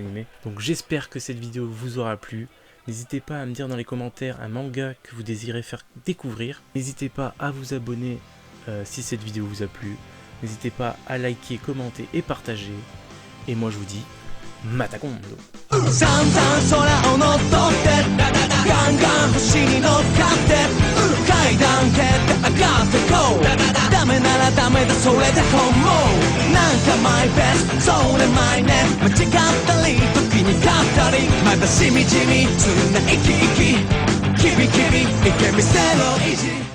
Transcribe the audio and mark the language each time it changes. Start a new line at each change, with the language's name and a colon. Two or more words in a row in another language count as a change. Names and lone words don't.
French: Donc j'espère que cette vidéo vous aura plu. N'hésitez pas à me dire dans les commentaires un manga que vous désirez faire découvrir. N'hésitez pas à vous abonner si cette vidéo vous a plu. N'hésitez pas à liker, commenter et partager. Et moi je vous dis,
Japanese: また今度. 散々空を乗っ取ってガンガン星に乗っかって階段蹴って上がってこうダメならダメだそれで本望なんか
English: my best
Japanese: それマイネス間違ったり時に勝ったりまだしみじみ常な生き生きキビキビいけ見せろ意地